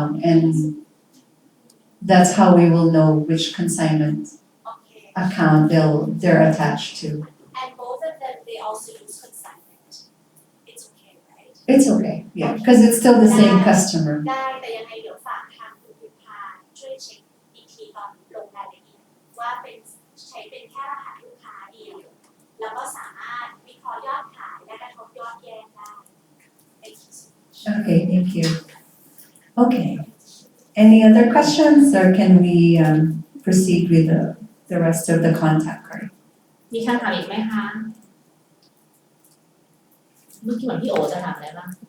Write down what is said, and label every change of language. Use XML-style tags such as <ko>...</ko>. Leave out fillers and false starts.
<en>And that's how we will know which consignment Okay. account they're attached to. And both of them, they also use consignment. It's okay, right? It's okay, yeah, because it's still the same customer.</en> <th>ได้แต่ยังไงเดี๋ยวฝากทางคุณพิมพาช่วยเช็คอีกทีตอนลงรายละเอียดว่าเป็นใช้เป็นแค่รหัสลูกค้าเดียวแล้วก็สามารถวิเคราะห์ยอดขายและกระทบยอดแยกได้</th> <en>Thank you so much. Okay, thank you. Okay. Any other questions, or can we proceed with the rest of the contact card?</en> <th>มีคำถามอีกไหมคะ เมื่อกี้เหมือนพี่โอจะถามอะไรบ้าง</th>